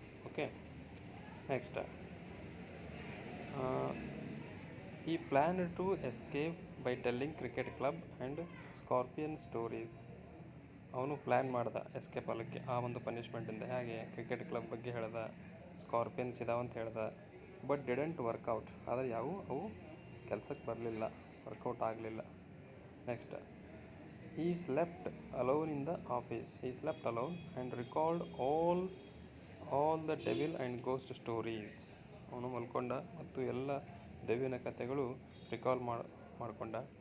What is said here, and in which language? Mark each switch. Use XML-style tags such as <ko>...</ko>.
<en>Okay, next he planned to escape by telling cricket club and scorpion stories.</en> <kn>ಅವನು plan ಮಾಡ್ದ escape ಆಗಲಿಕ್ಕೆ ಆ ಒಂದು ಪನಿಷ್ಮೆಂಟಿಂದ. ಹೇಗೆ? ಕ್ರಿಕೆಟ್ ಕ್ಲಬ್ ಬಗ್ಗೆ ಹೇಳ್ದ, ಸ್ಕಾರ್ಪಿಯನ್ಸ್ ಇದಾವಂತ ಹೇಳ್ದ,</kn> <en>But didn't work out.</en> <kn>ಆದರೆ ಅವು ಕೆಲಸಕ್ಕೆ ಬರಲಿಲ್ಲ, ವರ್ಕೌಟ್ ಆಗಲಿಲ್ಲ.</kn> <en>Next, he slept alone in the office. He slept alone and recalled all the devil and ghost stories.</en> <kn>ಅವನು ಮಲ್ಕೊಂಡ ಮತ್ತು ಎಲ್ಲ ದೆವ್ವಿನ ಕಥೆಗಳು ರಿಕಾಲ್ ಮಾಡಿಕೊಂಡ.</kn>